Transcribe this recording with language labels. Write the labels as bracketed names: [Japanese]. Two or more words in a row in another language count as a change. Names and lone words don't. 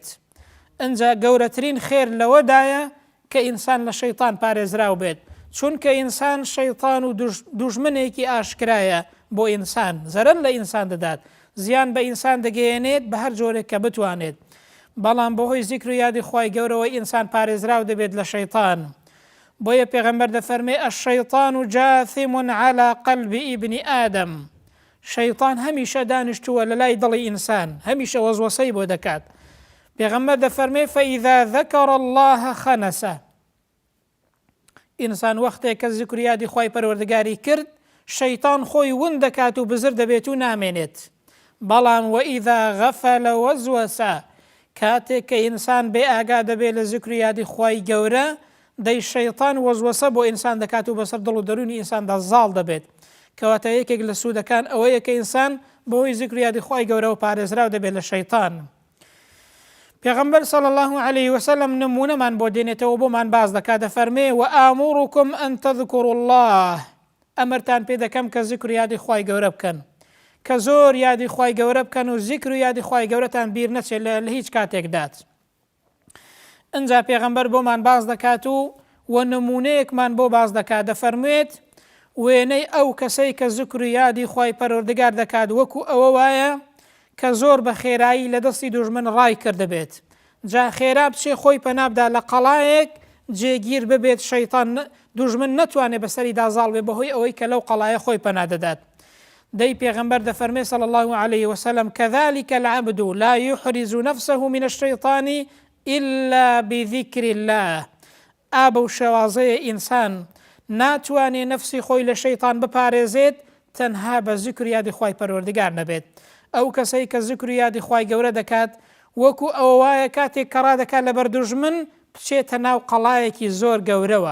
[Central Kurdish] ئەنجا گەورەترین خێر لەوەدایە کە ئینسان لە شەیطان پارێزراو بێت چونکە ئینسان شەیطان و دوژمنێکی ئاشکرایە بۆ ئینسان زەرەر لە ئینسان دەدات زیان بە ئینسان دەگەیەنێت بە هەر جۆرێک کە بتوانێت بەڵام بەهۆی زیکر و یادی خوای گەورەوە ئینسان پارێزراو دەبێت لە شەیطان بۆیە پێغەمبەر دەفەرمێ [Arabic] الشەیطان جاثم على قلب ابن آدم، [Central Kurdish] شەیطان هەمیشە دانیشتووە لە لای دڵی ئینسان، هەمیشە وەزوەسەی بۆ دەکات. پێغەمبەر دەفەرمێ [Arabic] فإذا ذكر الله خەنەسە، [Central Kurdish] ئینسان وەختێک کە زیکر یادی خوای پەروەردگاری کرد، شەیطان خۆی ون دەکات و بزر دەبێت و نامێنێت. بەڵام [Arabic] وئیذا غەفەل وەزوەسە، [Central Kurdish] کاتێک کە ئینسان بێ ئاگا دەبێت لە زیکر یادی خوای گەورە، دەی شەیطان وەزوەسە بۆ ئینسان دەکات و بەسەر دڵ و دەرونی ئینساندا زاڵ دەبێت. کەواتە یەکێک لە سوودەکان ئەوەیە کە ئینسان بەهۆی زیکر یادی خوای گەورە و پارێزراو دەبێت لە شەیطان. پێغەمبەر [Arabic] صلی الله عليه وسلم [Central Kurdish] نمونەمان بۆ دێنێتەوە بۆمان باز دەکات، دەفەرمێ [Arabic] وآمركم أن تذكروا الله، [Central Kurdish] ئەمرتان پێ دەکەم کە زیکر یادی خوای گەورە بکەن، کە زۆر یادی خوای گەورە بکەن و زیکر و یادی خوای گەورەتان بیر نەچێت لە هیچ کاتێکدات. ئەنجا پێغەمبەر بۆمان باز دەکات و نمونەیەکمان بۆ باز دەکات، دەفەرموێت وێنەی ئەو کەسەی کە زیکر و یادی خوای پەروەردگار دەکات وەکو ئەوە وایە کە زۆر بە خێرایی لە دەستی دوژمن ڕای کردبێت، جا خێرا بچێ خۆی پەنابدا لە قەڵایەک جێگیر ببێت، شەیطان دوژمن نەتوانێت بەسەری دازاڵ بێ بەهۆی ئەوەی کە لەو قەڵایە خۆی پەنادەدات. دەی پێغەمبەر دەفەرمێ [Arabic] صلی الله عليه وسلم كذلك العبد لا يحرز نفسه من الشيطان إلا بذكر الله، [Central Kurdish] ئابە و شێوازەیە ئینسان ناتوانێ نفسی خۆی لە شەیطان بپارێزێت تەنها بە زیکر یادی خوای پەروەردگار نەبێت. ئەو کەسەی کە زیکر یادی خوای گەورە دەکات وەکو ئەوە وایە کاتێک کە ڕادەکات لەبەر دوژمن بچێتە ناو قەڵایەکی زۆر گەورەوە.